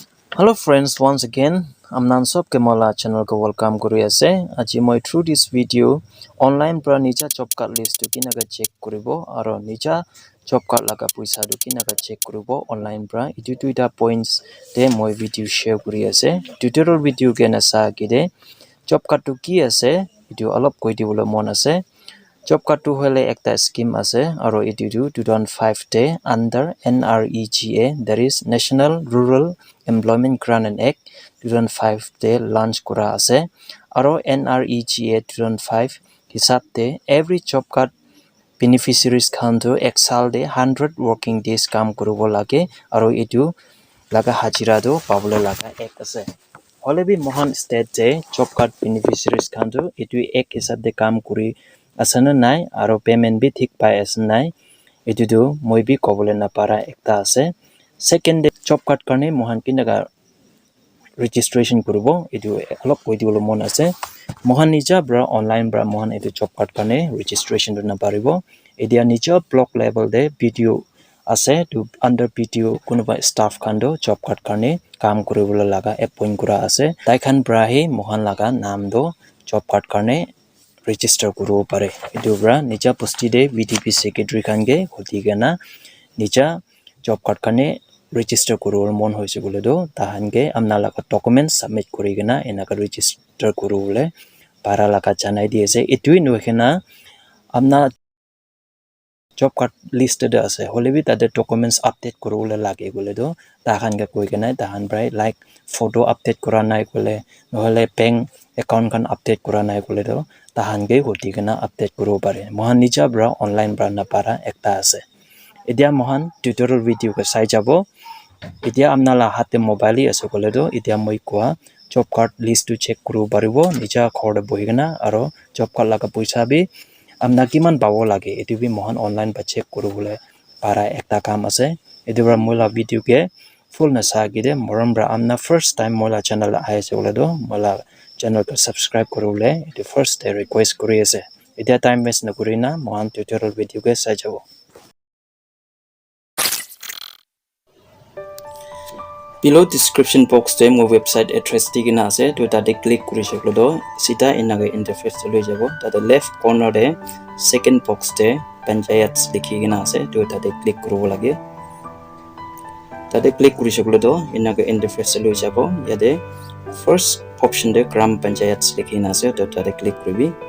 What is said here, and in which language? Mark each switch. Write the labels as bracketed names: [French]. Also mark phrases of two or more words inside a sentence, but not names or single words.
[English] Hello friends, once again, I'm [Naga Pidgin] Nansop Kemola channel ko welcome kuri ase. Aji moi [English] through this video [Naga Pidgin] online pra nija job card list to kinaga check kuribo aro nija job card laga puisa to kinaga check kuribo online pra itu tuita points de moi video share kuri ase. [English] Tutorial video [Naga Pidgin] ke nasa kide job card to ki ase itu alop koi dibole mon ase. Job card to hole ekta scheme ase aro itu 2005 te under NREGA, [English] that is [Naga Pidgin] National Rural Employment Grant and Act 2005 te launch kura ase aro NREGA 2005 hisab te [English] every job card beneficiaries [Naga Pidgin] khan to exal de 100 [English] working days [Naga Pidgin] kam kuribo lage aro itu laga hajira do pabole laga ek ase hole bi mohan state je [English] job card beneficiaries [Naga Pidgin] khan to itu ek hisab de kam kuri asana nai aro payment bi thik pai asana nai itu do moi bi kobole na para ekta ase [English] second job card [Naga Pidgin] karne mohan kinaga registration kuribo itu alop koi dibole mon ase mohan nija bra online bra mohan itu [English] job card [Naga Pidgin] karne registration do na paribo edia nija [English] block level [Naga Pidgin] de video ase to [English] under video [Naga Pidgin] kunuba staff khan do job card karne kam kuribole laga appoint kura ase tai khan bra he mohan laga naam do [English] job card [Naga Pidgin] karne register kuro pare itu bra nija posti de [English] VDP secretary [Naga Pidgin] khan ge hoti gana nija [English] job card [Naga Pidgin] karne register kuro mon hoise bole do tahan ge amna laga [English] documents submit [Naga Pidgin] kuri gana enaka register kuro bole para laga janai di ase etui nokhena amna [English] job card listed [Naga Pidgin] ase holebi tade [English] documents update [Naga Pidgin] kurule lage gole do tahan ga koi gana tahan brai like [English] photo update [Naga Pidgin] kura nai gole nohole [English] bank account [Naga Pidgin] kan update kura nai gole do tahan ge hoti gana update kuro pare mohan nija bra online bra na para ekta ase edia mohan [English] tutorial video [Naga Pidgin] ka sai jabo edia amna la hate mobile ase gole do edia moi kwa [English] job card list [Naga Pidgin] to check kuru paribo nija khor de bohi gana aro [English] job card [Naga Pidgin] laga paisa bi amna kiman pawo lage etu bi mohan online ba check kuru bole para ekta kam ase etu bra mola video ke full na sa gide moram bra amna [English] first time [Naga Pidgin] mola channel aise bole do mola channel ko subscribe kuru bole etu [English] first day [Naga Pidgin] request kuri ase etia [English] time waste [Naga Pidgin] na kurina mohan [English] tutorial video [Naga Pidgin] ke sa jabo [English] below description box [Naga Pidgin] te mo [English] website address [Naga Pidgin] digina ase to tate click kuri shaklo do sita inaga interface chalo jabo tate [English] left corner [Naga Pidgin] de [English] second box [Naga Pidgin] te panchayat likhi gina ase to tate click kuru lage tate click kuri shaklo do inaga interface chalo jabo yade [English] first option [Naga Pidgin] de gram panchayat likhi na ase to tate click kuribi